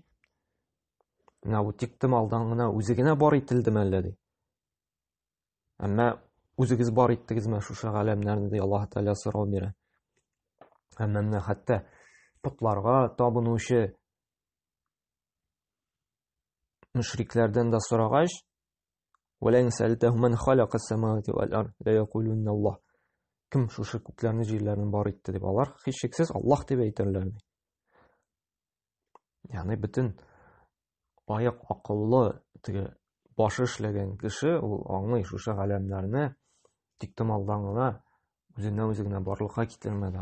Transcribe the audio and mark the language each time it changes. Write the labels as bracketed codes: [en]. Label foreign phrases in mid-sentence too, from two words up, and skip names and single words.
[tt] Менә бу тиктималдан гына үзе генә бар ителдеме әллә ди. Әмма үзегез бар иттегезме шушы галәмнәрне ди, Аллаһ Тәгалә сорау бирә. Әмма менә хәтта путларга табынучы мөшрикләрдән да сорагач, [ar] وَلَئِنْ سَأَلْتَهُمْ مَنْ خَلَقَ السَّمَاوَاتِ وَالْأَرْضَ لَيَقُولُنَّ اللَّهُ. [tt] Кем шушы күкләрне, җирләрне бар итте дип, алар һичшиксез Аллаһ дип әйтерләр. Ягъни бөтен аяк акыллы, теге башы эшләгән кеше, ул аңлый шушы галәмнәрне тиктималдан гына үзеннән-үзе генә барлыкка китермәде.